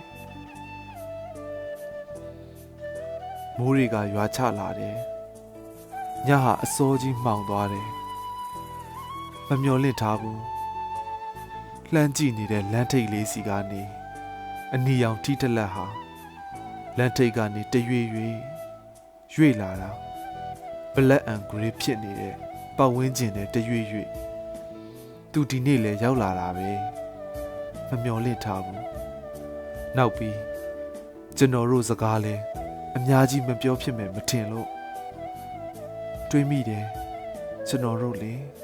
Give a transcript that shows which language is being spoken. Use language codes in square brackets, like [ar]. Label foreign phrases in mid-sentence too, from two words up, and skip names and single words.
[my] မိုးတွေကရွာချလာတယ်ညဟာအစောကြီးမှောင်သွားတယ်မမျော်လင့်ထားဘူးလှမ်းကြ ည့်နေတဲ့လမ်းထိပ်လေးစီကနေအနီရောင်ထိတလက်ဟာလမ်းထိပ်ကနေတရွေ့လာတာ [en] black and gray [my] ဖြစ်နေတဲ့ပတ်ဝန်းကျင်နဲ့တရွေ့သူဒီနေ့လဲရောက်လာတာပဲမမျော်လင့်ထားဘူးနောက်ပြီးကျွန်တော်တို့စကားလဲအများကြီးမပြောဖြစ်မယ်မထင်လို့တွေးမိတယ်ကျွန်တော်တို့လေ